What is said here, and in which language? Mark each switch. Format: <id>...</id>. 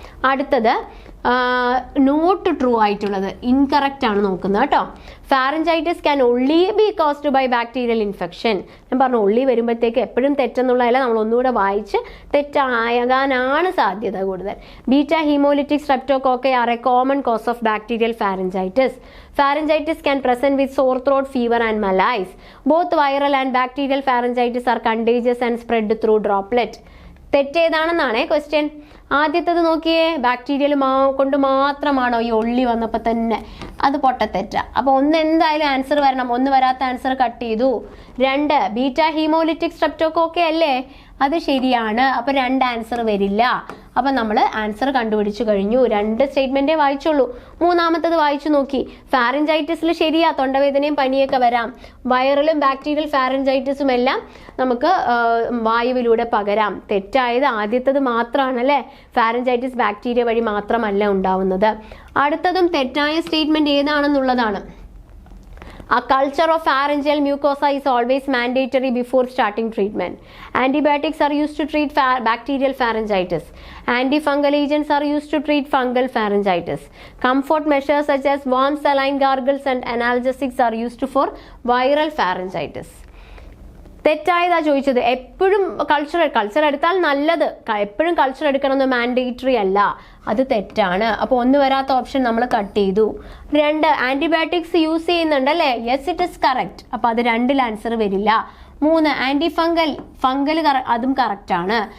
<ml>അടുത്തത് not true ആയിട്ടുള്ളത്, incorrect ആണ് നോക്കുന്നത് കേട്ടോ.</ml> <en>Pharyngitis can only be caused by bacterial infection.</en> <ml>ഞാൻ പറഞ്ഞു ഒള്ളി വരുമ്പോഴത്തേക്ക് എപ്പോഴും തെറ്റെന്നുള്ളതല്ല, നമ്മൾ ഒന്നുകൂടെ വായിച്ച് തെറ്റാകാനാണ് സാധ്യത കൂടുതൽ.</ml> <en>Beta haemolytic streptococci are a common cause of bacterial pharyngitis. Pharyngitis can present with sore throat, fever and malaise. Both viral and bacterial pharyngitis are contagious and spread through droplet.</en> <ml>തെറ്റേതാണെന്നാണേ question. ആദ്യത്തേത് നോക്കിയേ, bacterial കൊണ്ട് മാത്രമാണോ ഈ only വന്നപ്പോൾ തന്നെ? അത് പൊട്ടത്തെറ്റ. അപ്പോൾ 1 എന്തായാലും ആൻസർ വരണം. 1 വരാത്ത ആൻസർ കട്ട് ചെയ്തു. 2 ബീറ്റ ഹീമോലിറ്റിക് സ്ട്രെപ്റ്റോകോക്കൈ അല്ലേ? അത് ശരിയാണ്. അപ്പോൾ 2 ആൻസർ വരില്ല. അപ്പം നമ്മൾ ആൻസർ കണ്ടുപിടിച്ചു കഴിഞ്ഞു. 2 സ്റ്റേറ്റ്മെൻറ്റേ വായിച്ചുള്ളൂ. 3ാമത്തത് വായിച്ചു നോക്കി. ഫാരഞ്ചൈറ്റിസിൽ ശരിയാ, തൊണ്ടവേദനയും പനിയൊക്കെ വരാം. വൈറലും ബാക്ടീരിയൽ ഫാരഞ്ചൈറ്റിസും എല്ലാം നമുക്ക് വായുവിലൂടെ പകരാം. തെറ്റായത് ആദ്യത്തത് മാത്രമാണ് അല്ലേ? ഫാരഞ്ചൈറ്റിസ് ബാക്ടീരിയ വഴി മാത്രമല്ല ഉണ്ടാവുന്നത്. അടുത്തതും തെറ്റായ statement ഏതാണെന്നുള്ളതാണ്.</ml> <en>A culture of pharyngeal mucosa is always mandatory before starting treatment. Antibiotics are used to treat bacterial pharyngitis. Antifungal agents are used to treat fungal pharyngitis. Comfort measures such as warm saline gargles and analgesics are used for viral pharyngitis.</en> <ml>തെറ്റായതാ ചോദിച്ചത്. എപ്പോഴും culture എടുത്താൽ നല്ലത്. എപ്പോഴും culture എടുക്കണമെന്ന് mandatory അല്ല, അത് തെറ്റാണ്. അപ്പോൾ 1 വരാത്ത ഓപ്ഷൻ നമ്മൾ കട്ട് ചെയ്തു. 2 antibiotics use ചെയ്യുന്നുണ്ടല്ലേ?</ml> <en>Yes, it is correct.</en> <ml>അപ്പോൾ അത് 2ൽ ആൻസർ വരില്ല. 3 ആന്റിഫംഗൽ അതും കറക്റ്റ് ആണ്.</ml>